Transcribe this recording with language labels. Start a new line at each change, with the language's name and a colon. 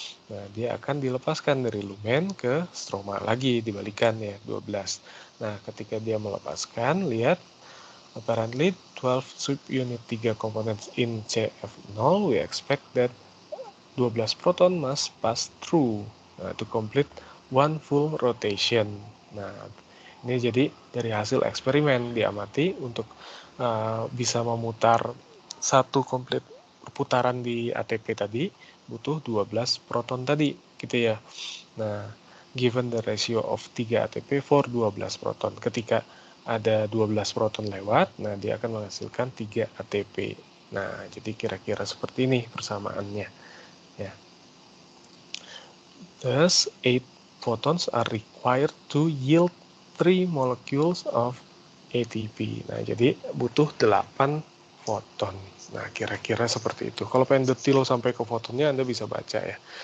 Indonesian: Nah, dia akan dilepaskan dari lumen ke stroma lagi, dibalikan ya, 12. Nah, ketika dia melepaskan, lihat
English: apparently 12 subunit 3 components in CF0, we expect that 12 proton must pass through to complete one full rotation.
Indonesian: Nah, ini jadi dari hasil eksperimen diamati untuk bisa memutar satu komplit putaran di ATP tadi butuh 12 proton tadi gitu ya.
English: Nah, given the ratio of 3 ATP for 12 proton.
Indonesian: Ketika ada 12 proton lewat, nah dia akan menghasilkan 3 ATP. Nah, jadi kira-kira seperti ini persamaannya ya.
English: Thus, 8 photons are required to yield 3 molecules of ATP.
Indonesian: Nah, jadi butuh 8 foton. Nah, kira-kira seperti itu. Kalau pengen detail sampai ke fotonnya, Anda bisa baca ya.